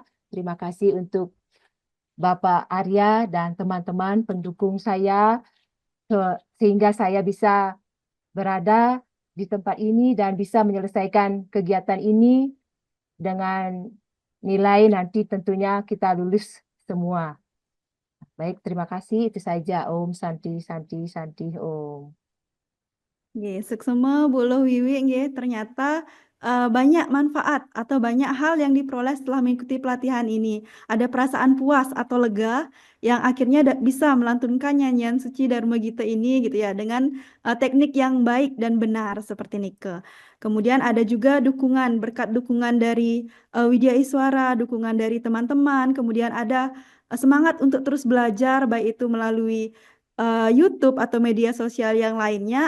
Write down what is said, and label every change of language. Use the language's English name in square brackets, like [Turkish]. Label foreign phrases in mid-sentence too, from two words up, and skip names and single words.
[Indonesian] Terima kasih untuk Bapak Arya dan teman-teman pendukung saya sehingga saya bisa berada di tempat ini dan bisa menyelesaikan kegiatan ini dengan nilai nanti tentunya kita lulus semua. Baik, terima kasih. Itu saja. [Sanskrit] Om Santi Santi Santi Om. [Balinese] Nggih, seksema Boloh Wiwi nggih, [Indonesian] ternyata banyak manfaat atau banyak hal yang diperoleh setelah mengikuti pelatihan ini. Ada perasaan puas atau lega yang akhirnya bisa melantunkan nyanyian suci Dharma Gita ini gitu ya dengan teknik yang baik dan benar seperti Nike. Kemudian ada juga berkat dukungan dari Widya Iswara, dukungan dari teman-teman, kemudian ada semangat untuk terus belajar baik itu melalui YouTube atau media sosial yang lainnya.